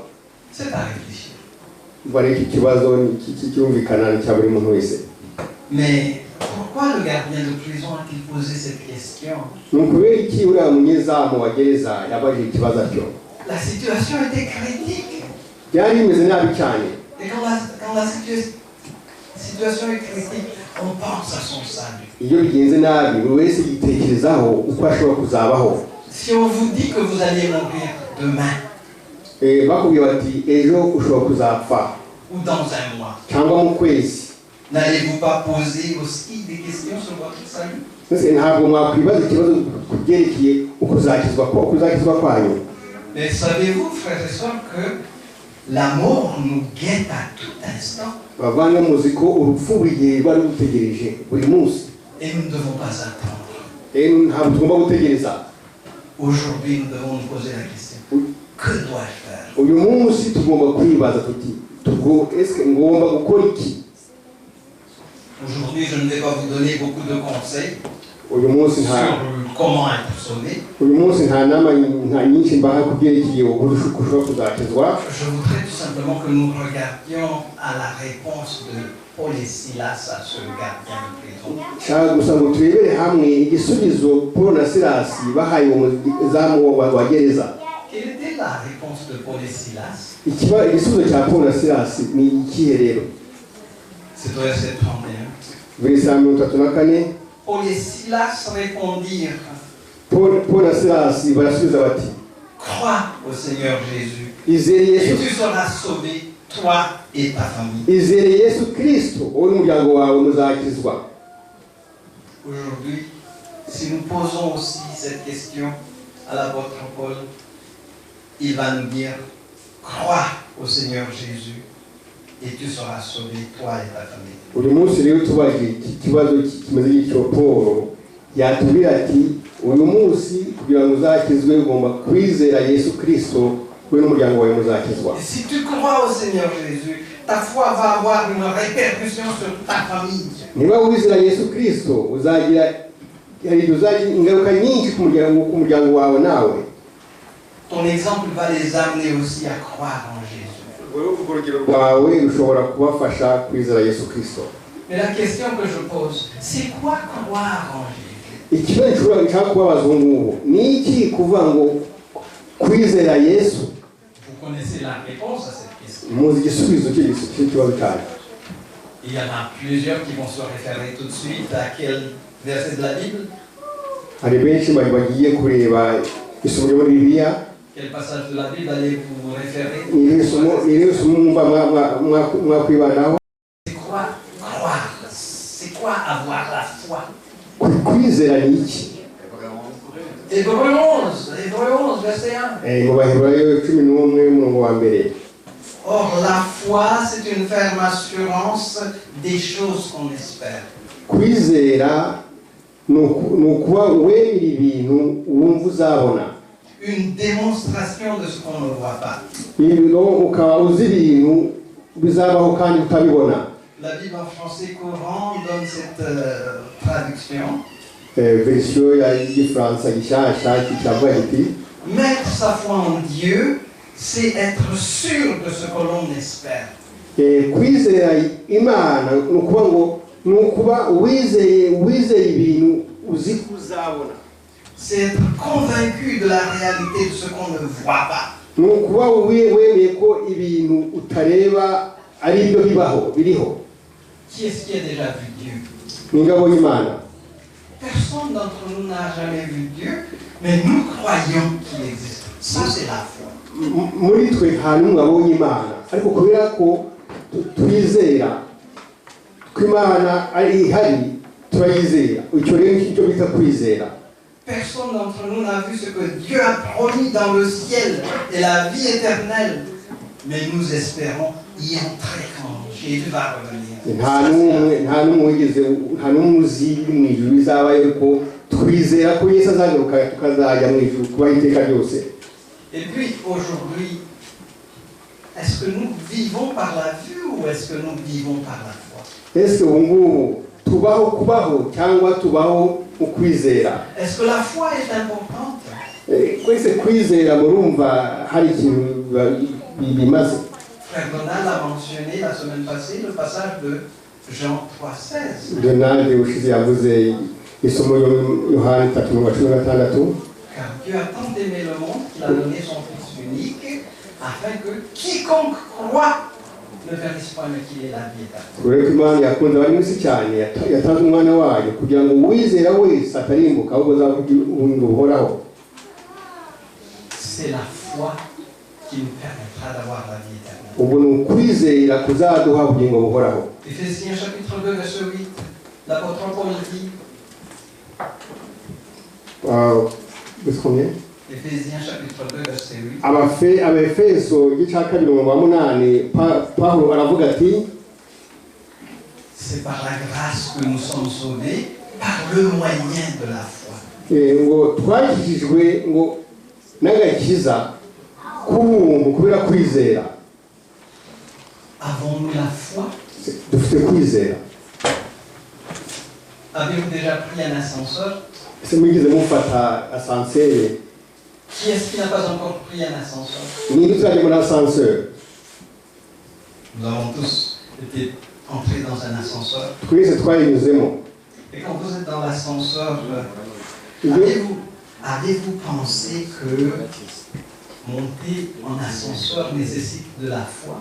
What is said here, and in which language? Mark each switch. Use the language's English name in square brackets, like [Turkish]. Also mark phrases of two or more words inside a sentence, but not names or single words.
[French] C'est à réfléchir. [Kinyarwanda] Voilà iki kibazo cyumvikana cya buri muntu wese. [French] Mais pourquoi le gardien de prison a-t-il posé cette question? [Kinyarwanda] Nukubera iki uriya munyezamu wa gereza yabajije ikibazo cyo? [French] La situation était critique. [Kinyarwanda] Byari bimeze nabi cyane. [French] Et quand la situation est critique, on pense à son salut. [Kinyarwanda] Iyo bigenze nabi buri wese yitekerezaho uko ashobora kuzabaho. [French] Si on vous dit que vous allez mourir demain, [Kinyarwanda] bakubwiye bati ejo ushobora kuzapfa [French] ou dans un mois, [Kinyarwanda] cyangwa mu kwezi, [French] n'allez-vous pas poser aussi des questions sur votre salut? [Kinyarwanda] Ntabwo mwakwibaza ikibazo kubyerekeye ukuzakizwa kwanyu. [French] Mais savez-vous, frères et sœurs, que la mort nous guette à tout instant? [Kinyarwanda] Bavanga muzi ko urupfu buri gihe bari gutegereje buri munsi. [French] Et nous ne devons pas attendre. [Kinyarwanda] Ntabwo tugomba gutegereza. [French] Aujourd'hui, nous devons nous poser la question. Que dois-je faire? [Kinyarwanda] Uyu munsi tugomba kwibaza tuti est-ce ngomba gukora iki? [French] Aujourd'hui, je ne vais pas vous donner beaucoup de conseils [Kinyarwanda] Uyu munsi [French] sur comment être sauvé. [Kinyarwanda] Uyu munsi nta nama nyinshi mbaha kubyerekeye ushobora kuzakizwa. [French] Je voudrais tout simplement que nous regardions à la réponse de Paul et Silas à ce gardien de prison. [Kinyarwanda] Nshaka gusa ngo turebere hamwe igisubizo Paul na Silas bahaye umuzamu wa gereza. [French] Quelle était la réponse de Paul et Silas? [Kinyarwanda] Igisubizo cya Paul na Silas ni ikihe rero? [French] C'est au verset 31. Verset 34. Paul et Silas répondirent. [Kinyarwanda] Paul na Silas barasubiza bati, [French] crois au Seigneur Jésus [Kinyarwanda] izere et Yesu, [French] tu seras sauvé, toi et ta famille. [Kinyarwanda] izere Yesu Kristo wowe n'umuryango wawe muzakizwa. [French] Aujourd'hui, si nous posons aussi cette question à l'apôtre Paul, il va nous dire, crois au Seigneur Jésus et tu seras sauvé, toi et ta famille. [Kinyarwanda] Uyu munsi rero tubaje iki kibazo kimeze gityo Paul yatubwira ati uyu munsi kugira ngo uzakizwe ugomba kwizera Yesu Kristo wowe n'umuryango wawe muzakizwa. [French] Et si tu crois au Seigneur Jésus, ta foi va avoir une répercussion sur ta famille. [Kinyarwanda] Niba wizera Yesu Kristo uzagira ingaruka nyinshi ku muryango wawe nawe. [French] Ton exemple va les amener aussi à croire en Jésus. [Kinyarwanda] Wawe ushobora kubafasha kwizera Yesu Kristo. [French] Mais la question que je pose, c'est quoi croire en Jésus? [Kinyarwanda] Ikibazo nshaka kubabaza ngubu ni iki kuvuga ngo kwizera Yesu? [French] Vous connaissez la réponse à cette question. [Kinyarwanda] Muzi igisubizo cy'ikibazo cyawe. [French] Il y en a plusieurs qui vont se référer tout de suite à quel verset de la Bible? [Kinyarwanda] Hari benshi bagiye kureba isomo ryo muri Bibiliya. [French] Quel passage de la Bible allez-vous référer? C'est quoi croire? C'est quoi avoir la foi? [Kinyarwanda] Kwizera ni iki? [French] Hébreux 11, verset 1. [Kinyarwanda] Mu Baheburayo 11 umurongo wa mbere. [French] Or, la foi, c'est une ferme assurance des choses qu'on espère. [Kinyarwanda] Kwizera ni ukuba wemera ibintu wumva uzabona. [French] Une démonstration de ce qu'on ne voit pas. [Kinyarwanda] Ukaba uzi ibintu bizabaho kandi utabibona. [French] La Bible en français courant donne cette traduction. [Kinyarwanda] Version y'igifaransa gishyashya kikavuga kiti, [French] mettre sa foi en Dieu, c'est être sûr de ce que l'on espère. [Kinyarwanda] Kwizera Imana ni ukuba wizeye ibintu uzi ko uzabona. [French] C'est être convaincu de la réalité de ce qu'on ne voit pas. [Kinyarwanda] Ni ukuba wemeye ko ibintu utareba ari byo biriho. [French] Qui est-ce qui a déjà vu Dieu? [Kinyarwanda] Ni ingabo y'Imana. [French] personne d'entre nous n'a jamais vu Dieu, mais nous croyons qu'il existe. Ça, c'est la foi. [Kinyarwanda] muri twe nta n'umwe wabonye imana ariko kubera ko twizera ko imana ari ihari turayizera. Icyo rero nicyo bita kwizera. [French] Personne d'entre nous n'a vu ce que Dieu a promis dans le ciel et la vie éternelle. Mais nous espérons y entrer quand Jésus va revenir. [Kinyarwanda] nta n'umwe uzi mu ijuru bizabayo ariko twizera ko Yesu azagaruka tukazajya mu ijuru kubaho iteka ryose. [French] Et puis aujourd'hui, est-ce que nous vivons par la vue ou est-ce que nous vivons par la foi? [Kinyarwanda] Ese ubu ngubu tubaho kubaho cyangwa tubaho mu kwizera? [French] Est-ce que la foi est importante? [Kinyarwanda] Kwese kwizera murumva hari ikintu bimaze. [French] Frère Donald a mentionné la semaine passée le passage de Jean 3,16. [Kinyarwanda] Donald ushize yavuze isomo Yohana 3:16. [French] Car Dieu a tant aimé le monde qu'il a donné son Fils unique, afin que quiconque croit ne périsse point, mais qu'il ait la vie éternelle. [Kinyarwanda] Ureko Imana yakunze abari mu isi cyane yatanze umwana wayo kugira ngo uwizera wese atarimbuka ahubwo azavuga ubugingo buhoraho. [French] C'est la foi qui nous permettra d'avoir la vie éternelle. [Kinyarwanda] Ubu ni ukwizera kuzaduha ubugingo buhoraho. [French] Éphésiens chapitre 2 verset 8, l'apôtre Paul dit. Éphésiens chapitre 2 verset 8. [Kinyarwanda] Abefeso igice cya 2:8 Pawulo aravuga ati, [French] c'est par la grâce que nous sommes sauvés par le moyen de la foi. [Kinyarwanda] Ngo twakijijwe ngo n'agakiza k'ubuntu kubera kwizera. [French] Avons-nous la foi? [Kinyarwanda] Dufite kwizera. [French] Avez-vous déjà pris un ascenseur? [Kinyarwanda] Ese mugize mufata ascenseur? [French] Qui est-ce qui n'a pas encore pris un ascenseur? [Kinyarwanda] Ni tuzajya muri ascenseur. [French] Nous avons tous été entrés dans un ascenseur. [Kinyarwanda] Twese twayinyuzemo. [French] Et quand vous êtes dans l'ascenseur, avez-vous pensé que monter en ascenseur nécessite de la foi?